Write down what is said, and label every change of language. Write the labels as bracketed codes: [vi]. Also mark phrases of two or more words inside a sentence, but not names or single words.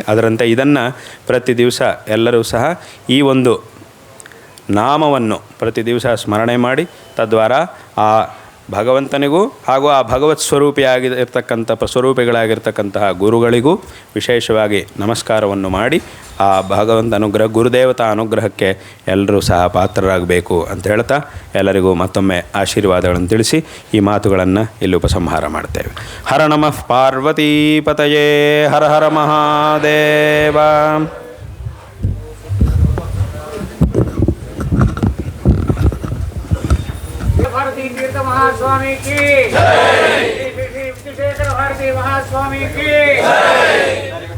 [kn] ಅದರಂತೆ ಇದನ್ನು ಪ್ರತಿ ದಿವಸ ಎಲ್ಲರೂ ಸಹ ಈ ಒಂದು ನಾಮವನ್ನು ಪ್ರತಿ ದಿವಸ ಸ್ಮರಣೆ ಮಾಡಿ ತದ್ವಾರ ಆ ಭಗವಂತನಿಗೂ ಹಾಗೂ ಆ ಭಗವತ್ ಸ್ವರೂಪಿಗಳಾಗಿರ್ತಕ್ಕಂತಹ ಗುರುಗಳಿಗೂ ವಿಶೇಷವಾಗಿ ನಮಸ್ಕಾರವನ್ನು ಮಾಡಿ ಆ ಭಗವಂತ ಅನುಗ್ರಹ ಗುರುದೇವತಾ ಅನುಗ್ರಹಕ್ಕೆ ಎಲ್ಲರೂ ಸಹ ಪಾತ್ರರಾಗಬೇಕು ಅಂತ ಹೇಳ್ತಾ ಎಲ್ಲರಿಗೂ ಮತ್ತೊಮ್ಮೆ ಆಶೀರ್ವಾದಗಳನ್ನು ತಿಳಿಸಿ ಈ ಮಾತುಗಳನ್ನು ಇಲ್ಲಿ ಉಪಸಂಹಾರ ಮಾಡ್ತೇವೆ. [sa] ಹರ ನಮಃ ಪಾರ್ವತೀಪತಯೇ. ಹರ ಹರ ಮಹಾದೇವ. [hi] भारती तीर्थ महास्वामी की जय। श्री शेखर भारती महास्वामी की जय।